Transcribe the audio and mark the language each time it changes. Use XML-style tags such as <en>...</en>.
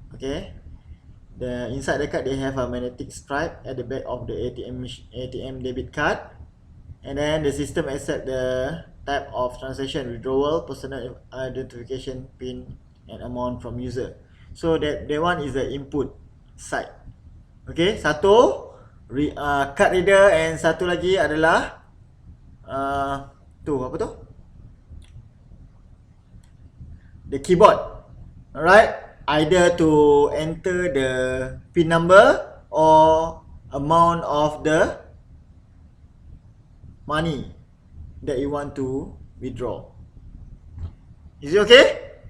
<en>Okay, the inside the card they have a magnetic stripe at the back of the ATM debit card, and then the system accept the type of transaction, withdrawal, personal identification, PIN, and amount from user. So that one is the input side.</en> <ms>Okay, satu</ms> <en>card reader, and</en> <ms>satu lagi adalah apa tu?</ms> <en>The keyboard. Alright, either to enter the PIN number or amount of the money that you want to withdraw. Is it okay?</en>